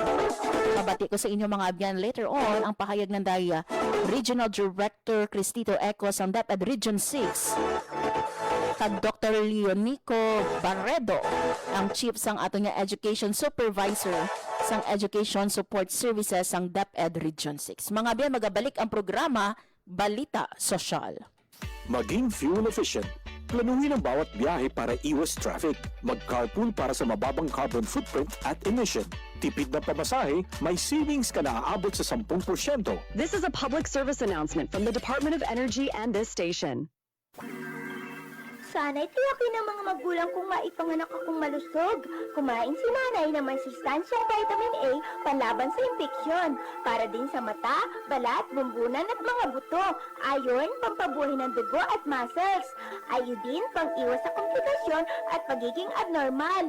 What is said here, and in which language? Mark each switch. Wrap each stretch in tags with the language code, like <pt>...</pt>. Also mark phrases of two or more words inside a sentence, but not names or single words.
<hil>Pabati ko sa inyo mga abyan later on ang pahayag ng DAIA Regional Director Cristito Ecos ang DepEd Region 6 kag Dr. Leonico Barredo ang chief sang ato nga Education Supervisor sang Education Support Services sang DepEd Region 6. Mga abyan magabalik ang programa Balita Sosyal.</hil> <tl>Maging</tl> <en>fuel efficient.</en> <tl>Planuhin ang bawat biyahe para iwas traffic. Mag-carpool para sa mababang</tl> <en>carbon footprint</en> <tl>at emission. Tipid na pamasahe, may savings ka na aabot sa 10%.</tl> <en>This is a public service announcement from the Department of Energy and this station.</en> <tl>Sana'y tiyakin ng mga magulang kong maipanganak akong malusog. Kumain si nanay ng may sustansyang vitamin A panlaban sa impeksyon. Para din sa mata, balat, bumbunan at mga buto. Ayon, pampabuhay ng dugo at muscles. Ayodin, pang-iwas sa komplikasyon at pagiging abnormal.</tl>